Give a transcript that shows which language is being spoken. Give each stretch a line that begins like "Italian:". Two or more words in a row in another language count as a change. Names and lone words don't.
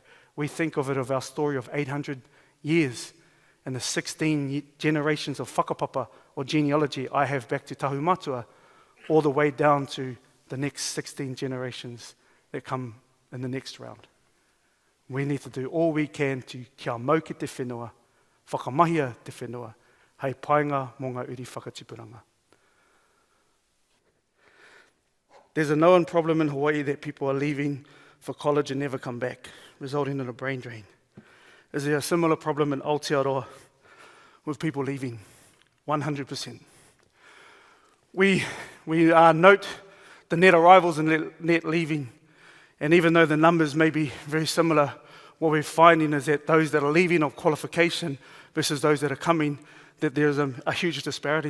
English: We think of our story of 800 years and the 16 generations of whakapapa or genealogy I have back to Tahumatua, all the way down to the next 16 generations that come in the next round. We need to do all we can to
Māori: kia mau ki te whenua, whakamahia te whenua, hei painga mō ngā uri whakatipuranga.
English: There's a known problem in Hawaii that people are leaving for college and never come back, resulting in a brain drain. Is there a similar problem in Aotearoa with people leaving? 100%. We note the net arrivals and net leaving, and even though the numbers may be very similar, what we're finding is that those that are leaving of qualification versus those that are coming, that there's a huge disparity.